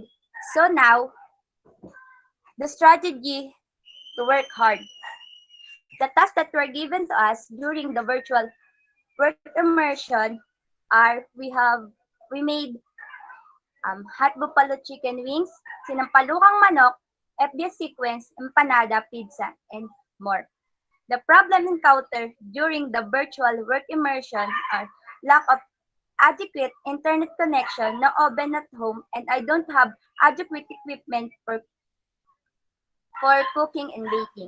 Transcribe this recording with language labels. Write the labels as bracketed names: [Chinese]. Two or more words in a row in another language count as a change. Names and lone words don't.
[English] So now, the strategy to work hard. The tasks that were given to us during the virtual work immersion are we made hot buffalo chicken wings, [Filipino] sinampalukang manok, [English] FBS sequence, empanada, pizza, and more. The problem encountered during the virtual work immersion are lack of adequate internet connection, no oven at home, and I don't have adequate equipment for cooking and baking.